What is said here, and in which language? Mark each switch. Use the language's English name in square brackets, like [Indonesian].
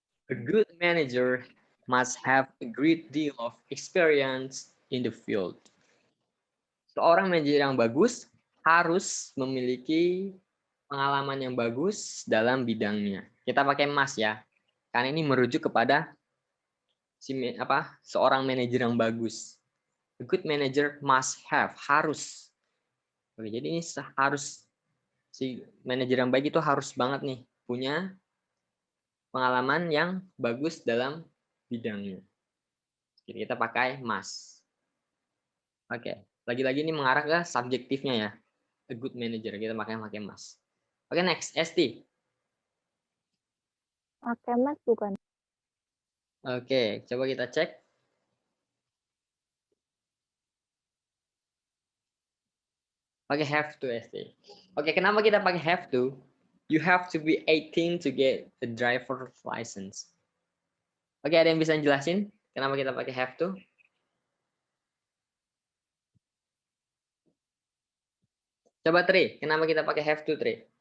[English] A good manager must have a great deal of experience in the field. [Indonesian] Seorang manajer yang bagus harus memiliki pengalaman yang bagus dalam bidangnya. Kita pakai must ya, karena ini merujuk kepada seorang manajer yang bagus. [English] A good manager must have, [Indonesian] harus. Oke, jadi ini harus, si manajer yang baik itu harus banget nih punya pengalaman yang bagus dalam bidangnya. Jadi kita pakai must. Oke, lagi-lagi ini mengarah ke subjektifnya ya. [English] A good manager, [Indonesian] kita pakai must. Oke, next, ST. Pakai mas bukan? Oke, coba kita cek. Pakai have to, ST. Oke, kenapa kita pakai have to? [English] You have to be 18 to get a driver's license. [Indonesian] Oke, ada yang bisa jelasin kenapa kita pakai have to? Coba Tri, kenapa kita pakai have to, Tri?